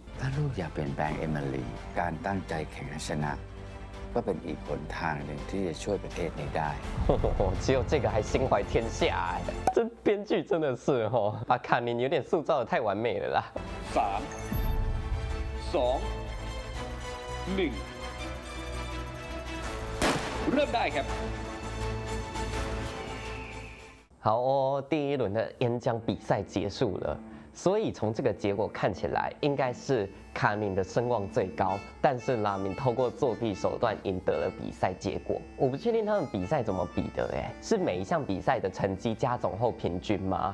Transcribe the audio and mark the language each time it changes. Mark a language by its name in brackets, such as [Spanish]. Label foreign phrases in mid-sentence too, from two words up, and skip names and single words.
[Thai] ถ้าลูกอยากเปลี่ยนแปลงเอมิลีการตั้งใจแข่งชนะก็เป็นอีกหนทางหนึ่งที่จะช่วยประเทศนี้ได้ [Chinese] 只有这个还心怀天下哎，这编剧真的是哈，把卡宁有点塑造的太完美了啦。 [Thai] 3、2、1 เริ่มได้ครับ [Chinese] 好哦，第一轮的演讲比赛结束了，所以从这个结果看起来，应该是卡宁的声望最高，但是拉明透过作弊手段赢得了比赛结果。我不确定他们比赛怎么比的，是每一项比赛的成绩加总后平均吗？